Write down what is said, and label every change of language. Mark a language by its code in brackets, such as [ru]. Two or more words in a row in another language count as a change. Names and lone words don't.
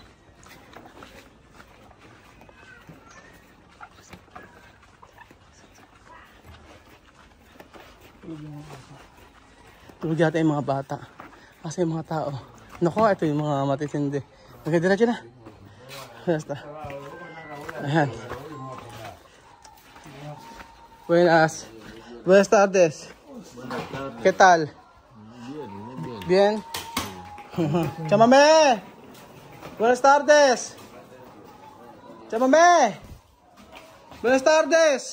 [tl] Tulog yata yung mga bata. Kasi yung mga tao. Naku, ito yung mga matitindi. Nagadiretso na. Basta. Ayan. [es] Buenas tardes. ¿Qué tal? Bien. Chamame. Buenas tardes. Chamame. Buenas tardes.